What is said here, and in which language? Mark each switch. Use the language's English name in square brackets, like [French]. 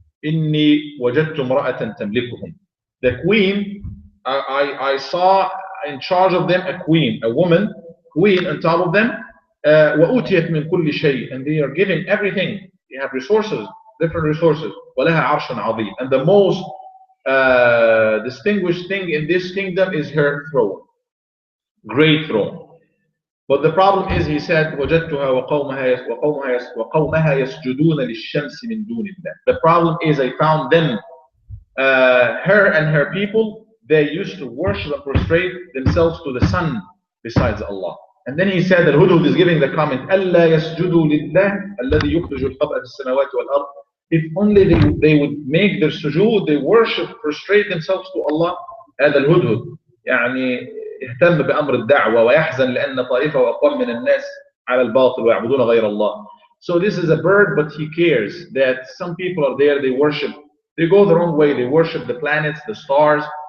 [Arabic] Inni wajadtu imra'atan tamlikuhum. [English] The queen, I saw in charge of them a queen, a woman, queen on top of them. [Arabic] وَأُوتِيَتْ مِنْ كُلِّ شَيْءٍ, [English] and they are given everything. They have resources, different resources. [Arabic] وَلَهَا عَرْشٌ عَظِيمٌ, [English] and the most distinguished thing in this kingdom is her throne, great throne. But the problem is, he said, [Arabic] وَجَدْتُهَا وَقَوْمَهَا يَسْجُدُونَ لِلشَّمْسِ مِنْ دُونِ اللَّهِ. [English] The problem is, I found them, her and her people, they used to worship and prostrate themselves to the sun besides Allah. And then he said, Al-Hudhud is giving the comment, [Arabic] أَلَّا يَسْجُدُوا لِلَّهِ الَّذِي يُخْرِجُ الْخَبْءَ فِي السَّمَاوَاتِ وَالْأَرْضِ. [English] If only they would make their sujood, they worship, prostrate themselves to Allah. [Arabic] هذا الهدهد يعني اهتم بأمر الدعوة ويحزن لأن طائفة وأقوام من الناس على الباطل ويعبدون غير الله. [English] So this is a bird, but he cares that some people are there, they worship, they go their own way, they worship the planets, the stars.